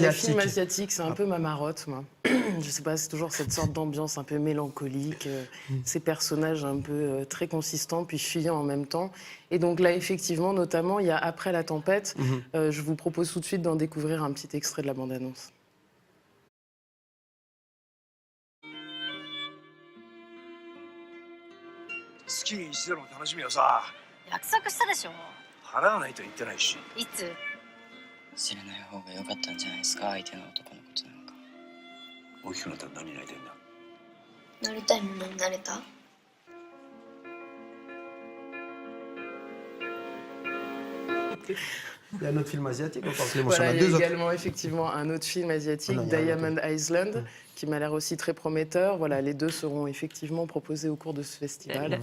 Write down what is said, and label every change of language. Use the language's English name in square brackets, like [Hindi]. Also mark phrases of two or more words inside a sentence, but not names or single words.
[French] Les films asiatiques, c'est un peu ma marotte, moi. Je sais pas, c'est toujours cette sorte d'ambiance un peu mélancolique, ces personnages un peu très consistants, puis fuyants en même temps. Et donc là, effectivement, notamment, il y a Après la tempête. Je vous propose tout de suite d'en découvrir un petit extrait de la bande-annonce. [Japanese] 月に一度の楽しみをさ、約束したでしょ。払わないと言ってないし。いつ？知らない方が良かったんじゃないですか、相手の男のことなんか。大きくなったら何になりたいんだ？なりたいものになれた？ [French] Il y a un autre film asiatique encore, Clémence. Voilà, il y a deux également autres. effectivement un autre film asiatique, Voilà, Diamond Island, qui m'a l'air aussi très prometteur. Voilà, les deux seront effectivement proposés au cours de ce festival.